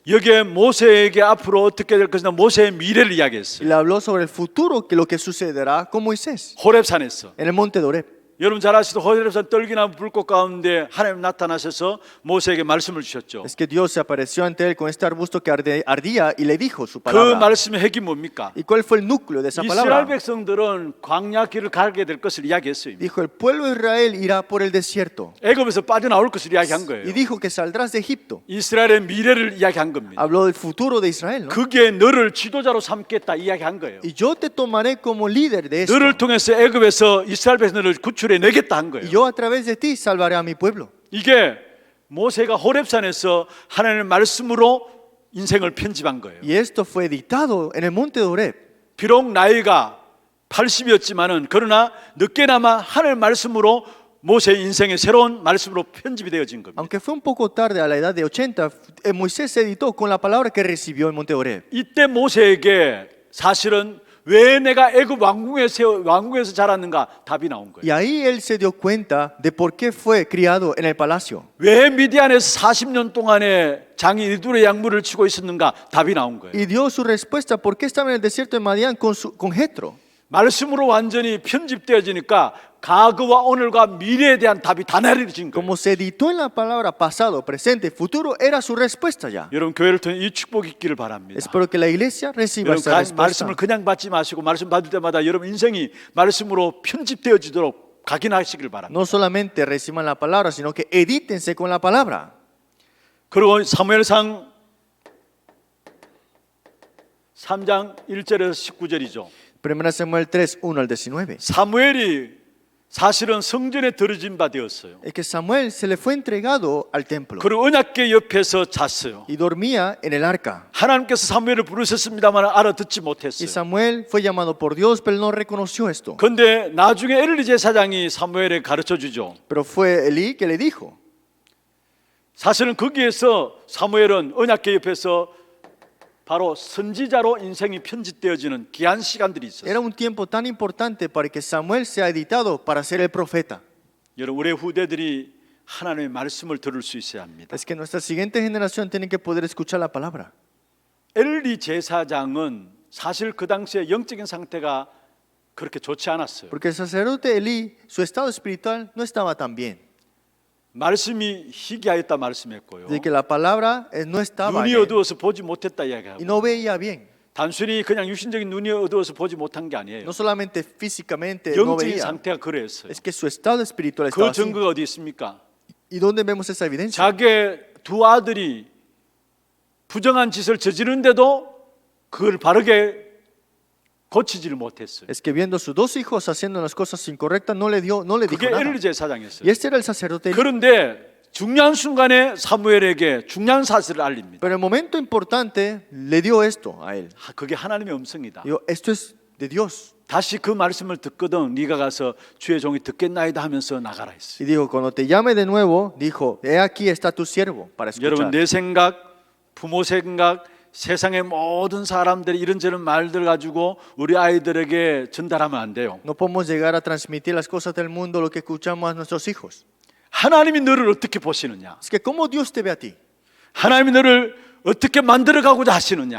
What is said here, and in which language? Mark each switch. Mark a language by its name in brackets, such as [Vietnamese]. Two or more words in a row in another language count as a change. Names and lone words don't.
[Korean] 여기에 모세에게 앞으로 어떻게 될 것이냐 모세의 미래를 [Spanish] y [Korean] 이야기했어요. [Spanish] le habló sobre el futuro, que lo que sucederá con Moisés [Korean] 호렙산에서. [Spanish] en el monte de Oreb. [Korean] 여러분 잘 아시죠? 호렙산 떨기나무 불꽃 가운데 하나님 나타나셔서 모세에게 말씀을 주셨죠. [Spanish] Es que Dios se apareció ante él con este arbusto que ardía y le dijo su [Korean] 그 [Spanish] palabra. [Korean] 말씀의 핵이 뭡니까? [Spanish] ¿Y cuál fue el núcleo de esa [Korean] 이스라엘 [Spanish] palabra? [Korean] 백성들은 광야 길을 가게 될 것을 이야기했어요. [Spanish] Dijo, el pueblo de Israel irá por el desierto. [Korean] 애굽에서 빠져나올 것을 이야기한 [Spanish] Y [Korean] 거예요. [Spanish] dijo que saldrás de Egipto. [Korean] 이스라엘의 미래를 이야기한 겁니다. [Spanish] Habló del futuro de Israel, ¿no? [Korean] 그게 너를 지도자로 삼겠다 이야기한 거예요. [Spanish] Y yo te tomaré como líder de esto. [Korean] 너를 통해서 애굽에서 이스라엘 백성들을 구출해 내겠다 한 거예요. [Spanish] Y yo a través de ti salvaré a mi pueblo. [Korean] 이게 모세가 호렙산에서 하나님의 말씀으로 인생을 편집한 거예요. [Spanish] Y esto fue editado en el monte de Oreb. [Korean] 비록 나이가 80이었지만은 그러나 늦게나마 하나님의 말씀으로 모세의 인생의 새로운 말씀으로 편집이 되어진 겁니다. [Spanish] Aunque fue un poco tarde, a la edad de 80, Moisés se editó con la palabra que recibió en el monte de Oreb. [Korean] 이때 모세에게 사실은 왜 내가 애굽 왕궁에서 자랐는가 답이 나온 거예요. [Spanish] Y ahí él se dio cuenta de por qué fue criado en el palacio. [Korean] 왜 미디안에서 40년 동안에 장이 이두의 약물을 치고 있었는가 답이 나온 거예요. [Spanish] Y dio su respuesta por qué estaba en el desierto de Madián con Jetro. [Korean] 말씀으로 완전히 편집되어지니까 과거와 오늘과 미래에 대한 답이 다 내려진 거예요. [Spanish] Como se editó en la palabra pasado, presente, futuro, era su respuesta ya. [Korean] 여러분 교회를 통해 이 축복이 있기를 바랍니다. [Spanish] Espero que la iglesia reciba [Korean] 여러분 [Spanish] esta respuesta. [Korean] 말씀을 그냥 받지 마시고 말씀 받을 때마다 여러분 인생이 말씀으로 편집되어지도록 각인하시길 바랍니다. [Spanish] No solamente reciban la palabra, sino que edítense con la palabra. [Korean] 그리고 사무엘상 3장 1절에서 19절이죠. [Spanish] 1 Samuel 3, 1 al 19. [Korean] 사무엘이 사실은 성전에 들어진 바 되었어요. [Spanish] Es que Samuel se le fue entregado al templo [Korean] 그리고 언약궤 옆에서 잤어요. [Spanish] y dormía en el arca. [Korean] 하나님께서 사무엘을 부르셨습니다만 알아듣지 [Spanish] Y [Korean] 못했어요. [Spanish] Samuel fue llamado por Dios, pero él no reconoció esto. [Korean] 그런데 나중에 엘리 제사장이 사무엘에 가르쳐 주죠. [Spanish] Pero fue Elí que le dijo. [Korean] 사실은 거기에서 사무엘은 언약궤 옆에서 바로 선지자로 인생이 편집되어지는 귀한 시간들이 있었어요. [Spanish] Era un tiempo tan importante para que Samuel sea editado para ser el profeta. [Korean] 여러분 우리 후대들이 하나님의 말씀을 들을 수 있어야 합니다. [Spanish] Es que nuestra siguiente generación tiene que poder escuchar la palabra. [Korean] 엘리 제사장은 사실 그 당시에 영적인 상태가 그렇게 좋지 않았어요. [Spanish] Porque el sacerdote Elí, su estado espiritual no estaba tan bien. [Korean] 말씀이 희귀하였다 말씀했고요. [Spanish] De que la palabra no estaba [Korean] 눈이 [Spanish] bien [Korean] 어두워서 보지 못했다 [Spanish] y [Korean] 이야기하고 [Spanish] no veía bien. [Korean] 단순히 그냥 육신적인 눈이 어두워서 보지 못한 게 아니에요. [Spanish] No solamente físicamente no [Korean] 영적인 [Spanish] veía, [Korean] 상태가 그랬어요. [Spanish] es que su estado espiritual estaba [Korean] 그 [Spanish] así. [Korean] 증거가 어디 있습니까? [Spanish] ¿Y dónde vemos esa evidencia? [Korean] 자기의 두 아들이 부정한 짓을 저지르는데도 그걸 바르게 고치지를 못했어요. [Spanish] Es que viendo a sus dos hijos haciendo las cosas incorrectas, no le dijo [Korean] 그게 [Spanish] nada. [Korean] 엘리 제사장이었어요. [Spanish] Y este era el sacerdote Elí. [Korean] 그런데 중요한 순간에 사무엘에게 중요한 사실을 알립니다. [Spanish] Pero en el momento importante le dio esto a él. [Korean] 그게 하나님의 음성이다. [Spanish] Dijo, esto es de Dios. [Korean] 다시 그 말씀을 듣거든 네가 가서 주의 종이 듣겠나이다 하면서 나가라 했어요. [Spanish] Y dijo, cuando te llame de nuevo, dijo, he aquí está tu siervo para [Korean] 여러분 [Spanish] escuchar. [Korean] 내 생각, 부모 생각, 세상의 모든 사람들이 이런저런 말들 가지고 우리 아이들에게 전달하면 안 돼요. [Spanish] No podemos llegar a transmitir las cosas del mundo, lo que escuchamos a nuestros hijos. [Korean] 하나님이 너를 어떻게 보시느냐? [Spanish] Es que cómo Dios te ve a ti [Korean] 하나님이 너를 어떻게 만들어 가고자 하시느냐?